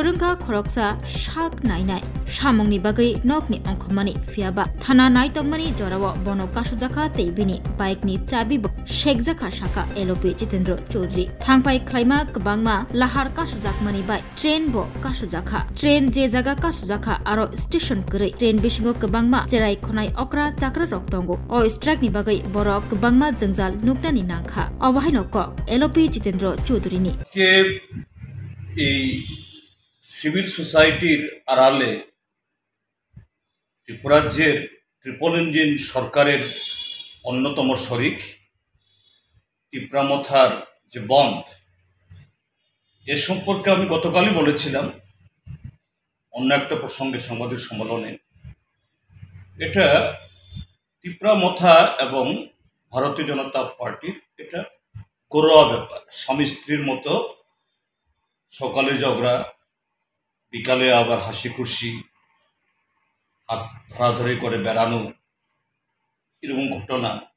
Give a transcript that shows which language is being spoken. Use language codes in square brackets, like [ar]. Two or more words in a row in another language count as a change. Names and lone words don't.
[trp] Rungka khoroksa shak nainai samongni bagai nokni ongkhomani fiaba thana naitongmani jorawo bono kasujaka teibini bike ni chabi shekhjaka shaka LOP Jitendra Chaudhary thangpai khlaima Bangma lahar kasujak bai train bo kasujaka train je jaga kasujaka aro station kre train bisingo kbangma jerai khonai okra chakra rok tongo o strike ni bagai borok kbangma jangjal nuknani nangkha obahaino ko LOP Jitendra Chaudhary ni [bn] ke ei [en] civil society [bn] arale ত্রিপুরাজ্যের [en] triple engine [bn] সরকারের অন্যতম শরিক তিপ্রামথার যে বন্ধ এ সম্পর্কে আমি গতকালই বলেছিলাম অন্য একটা প্রসঙ্গে সাংবাদিক সম্মেলনে এটা তিপ্রামথা এবং ভারতীয় জনতা পার্টির এটা ঘরোয়া ব্যাপার স্বামী স্ত্রীর মতো সকালে ঝগড়া বিকালে আবার হাসি খুশি হাত ধরাধরি করে বেড়ানো এরকম ঘটনা